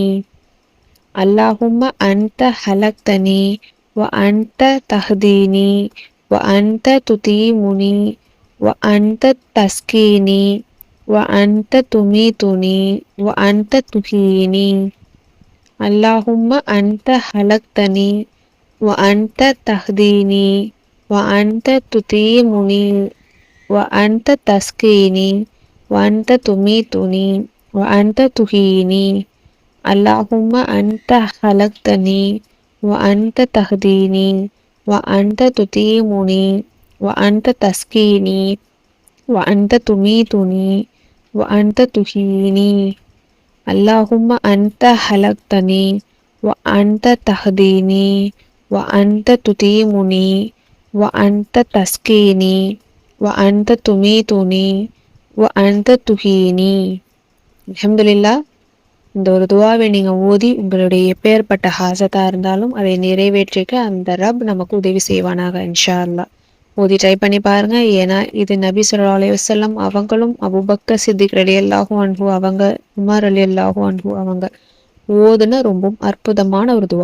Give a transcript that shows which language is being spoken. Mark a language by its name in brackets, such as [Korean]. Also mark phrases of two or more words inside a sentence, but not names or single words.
[Arabic] اللهم أنت خلقتني وأنت تهديني وأنت تطعمني وأنت تسقيني وأنت تميتني وأنت تحييني. اللهم أنت خلقتني وأنت تهديني وأنت تطعمني و أنت تسقيني وأنت تميتني وأنت تحييني اللهم أنت خلقتني وأنت تهديني وأنت تطعمني وأنت تسقيني وأنت تميتني وأنت تحييني اللهم أنت خلقتني وأنت تهديني وأنت تطعمني وأنت تسقيني وأنت تميتني وأنت تحييني. அல்ஹம்துலில்லாஹ். [Tamil] இந்த ஒரு துவாவை நீங்க ஓதி உங்களுடைய எப்பேற்பட்ட ஹாஜத்தா இருந்தாலும் அதை நிறைவேற்றிக்க அந்த ரப் நமக்கு உதவி செய்வானாக [Arabic] إن شاء الله. [Tamil] ஓதி ட்ரை பண்ணி பாருங்க. ஏன்னா இது நபி [Arabic] صلى الله عليه وسلم [Tamil] அவங்களும் அபூபக்கர் சித்திக் [Arabic] رضي الله عنه [Tamil] அவங்க உமர் [Arabic] رضي الله عنه [Tamil] அவங்க ஓதுன ரொம்ப அற்புதமான ஒரு துவா.